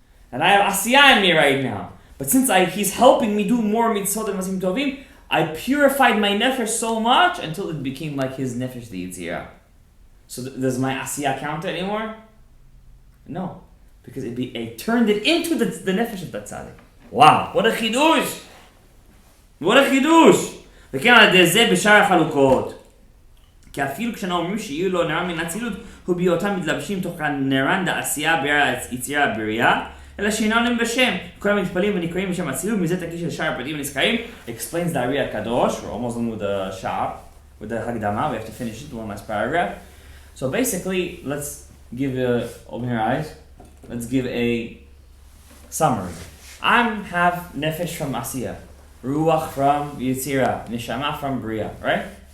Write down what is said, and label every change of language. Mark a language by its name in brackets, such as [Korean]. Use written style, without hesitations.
[English] And I have Asiyah in me right now. But since he's helping me do more mitzvot and masim tovim, I purified my nefesh so much until it became like his nefesh, the yitzirah. So does my Asiyah count anymore? No. Because it turned it into the nefesh of that tzaddik. Wow, what a chidush! What a chidush! [Hebrew] וכן על ידי זה בשאר החלוקות. כי אפילו כשאנו אומרים שיהיו לו נער מן אצילות, הוא בהיותם מתלבשים תוך נערן דעשייה ביצירה הבריאה, אלא שאינם להם בשם. כולם מתפלים ונקראים בשם אצילות, מזה תקיש של שאר הפרטים הנזכרים. [English] Explains the Ari HaKadosh. We're almost done with the Sha'ar, with the Hagdama. We have to finish it, one last paragraph. So basically, let's give open your eyes. Let's give a summary. I have nefesh from Asiyah, ruach from Yitzira, neshama from Bria, right?